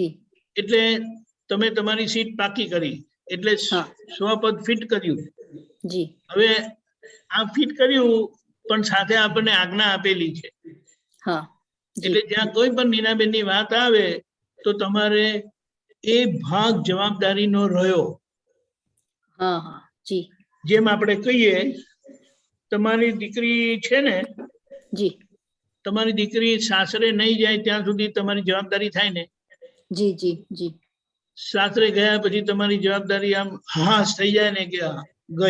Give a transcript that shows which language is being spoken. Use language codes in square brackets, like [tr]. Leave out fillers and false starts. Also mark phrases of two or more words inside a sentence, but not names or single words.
[gu] એટલે તમે તમારી સીટ પાકી કરી એટલે સ્વપદ ફિટ કર્યું। जी હવે આ ફિટ કર્યું પણ સાથે આપણને આજ્ઞા આપેલી છે। हाँ એટલે જ્યાં કોઈ પણ નીનાબેનની વાત આવે તો તમારે એ ભાગ જવાબદારીનો રહ્યો। हाँ हाँ जी જેમ આપણે કહીએ તમારી દીકરી છે ને, जी તમારી દીકરી સાસરે નહીં જાય ત્યાં સુધી તમારી જવાબદારી થાય ને। जी जी जी સાસરે ગયા પછી તમારી જવાબદારી આમ હાશ થઈ જાય ને કે ગઈ